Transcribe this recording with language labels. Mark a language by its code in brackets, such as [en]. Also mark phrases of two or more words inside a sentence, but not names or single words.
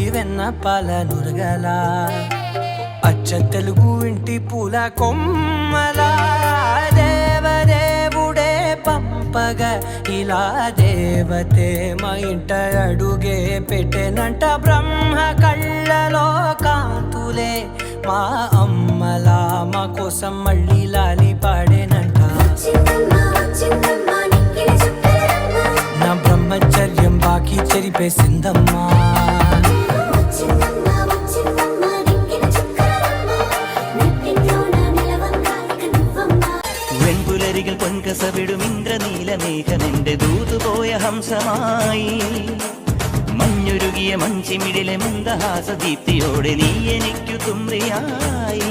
[te] వెన్న పాల నురగల అచ్చ తెలుగు ఇంటి పూల కొమ్మల దేవదేవుడే పంపగ ఇలా దేవతే మా ఇంట అడుగే పెట్టెనంట బ్రహ్మ కళ్ళలో కాంతులే మా అమ్మలా మా కోసం మళ్ళీ లాలి పాడేనంట నా బ్రహ్మచర్యం బాకీ చెరిపేసిందమ్మా [ml] വെൺപുലരികൾ പൊൻകസവിടും ഇന്ദ്രനീലമേഘമെന്റെ ദൂതുപോയ ഹംസമായി മഞ്ഞുരുകിയ മഞ്ചിമിടിലെ മന്ദഹാസദീപ്തിയോടെ നീ എനിക്കു തുമ്രിയായി